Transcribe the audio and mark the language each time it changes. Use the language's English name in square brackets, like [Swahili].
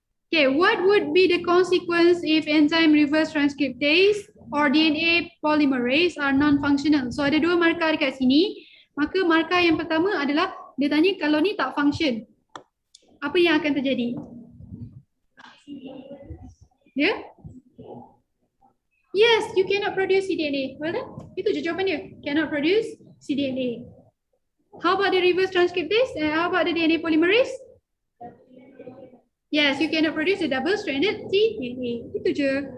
[English] Okay, what would be the consequence if enzyme reverse transcriptase or DNA polymerase are non-functional? [Malay] So ada dua markah dekat sini. Maka markah yang pertama adalah dia tanya kalau ni tak function, apa yang akan terjadi? [English] Ya? Yeah? Yes, you cannot produce cDNA. Well done. [Malay] Itu je jawapan dia. [English] Cannot produce cDNA. How about the reverse transcriptase? How about the DNA polymerase? Yes, you cannot produce a double-stranded cDNA. [Malay] Itu je.